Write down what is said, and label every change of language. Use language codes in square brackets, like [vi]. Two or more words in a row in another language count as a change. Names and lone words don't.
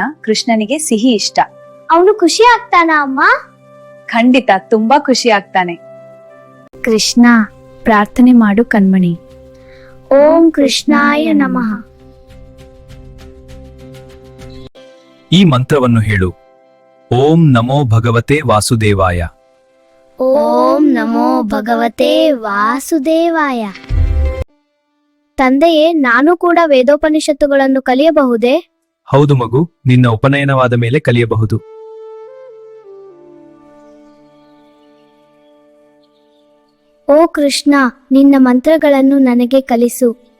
[kn] ಕೃಷ್ಣನಿಗೆ ಸಿಹಿ ಇಷ್ಟ. ಅವನು ಖುಷಿ ಆಗ್ತಾನ ಅಮ್ಮ? ಖಂಡಿತ ತುಂಬಾ ಖುಷಿ ಆಗ್ತಾನೆ. ಕೃಷ್ಣ, ಪ್ರಾರ್ಥನೆ ಮಾಡು ಕಣ್ಮಣಿ. [sa] ಓಂ ಕೃಷ್ಣಾಯ ನಮಃ. [kn] ಈ ಮಂತ್ರವನ್ನು ಹೇಳು. [sa] ಓಂ ನಮೋ ಭಗವತೆ ವಾಸುದೇವಾಯ. ಓಂ ನಮೋ ಭಗವತೆ ವಾಸುದೇವಾಯ. [kn] ತಂದೆಯೇ, ನಾನು ಕೂಡ ವೇದೋಪನಿಷತ್ತುಗಳನ್ನು ಕಲಿಯಬಹುದೇ? ಹೌದು ಮಗು, ನಿನ್ನ ಉಪನಯನವಾದ ಮೇಲೆ ಕಲಿಯಬಹುದು. ಓ ಕೃಷ್ಣ, ನಿನ್ನ ಮಂತ್ರಗಳನ್ನು ನನಗೆ ಕಲಿಸು.